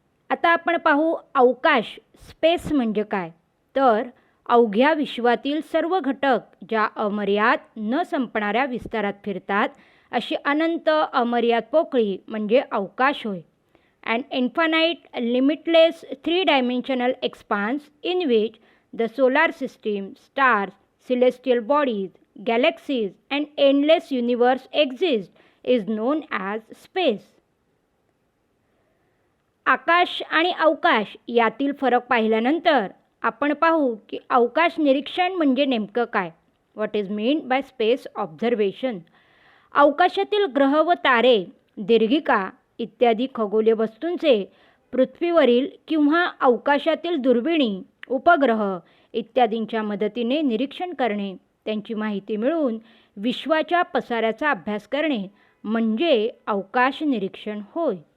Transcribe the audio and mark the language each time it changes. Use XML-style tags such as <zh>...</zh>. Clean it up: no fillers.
<mr>आता आपण पाहू अवकाश, स्पेस म्हणजे काय. तर अवघ्या विश्वातील सर्व घटक ज्या अमर्याद न संपणाऱ्या विस्तारात फिरतात अशी अनंत अमर्याद पोकळी म्हणजे अवकाश होय.</mr> <en>And infinite limitless 3-dimensional expanse in which the solar system, stars, celestial bodies, galaxies and endless universe exist is known as space.</en> <mr>आकाश आणि अवकाश यातील फरक पाहिल्यानंतर आपण पाहू की अवकाश निरीक्षण म्हणजे नेमकं काय.</mr> <en>What is mean by space observation.</en> <mr>अवकाशातील ग्रह व तारे, दीर्घिका इत्यादी खगोलीय वस्तूंचे पृथ्वीवरील किंवा अवकाशातील दुर्बिणी, उपग्रह इत्यादींच्या मदतीने निरीक्षण करणे, त्यांची माहिती मिळवून विश्वाच्या पसाऱ्याचा अभ्यास करणे म्हणजे अवकाश निरीक्षण होय.</mr>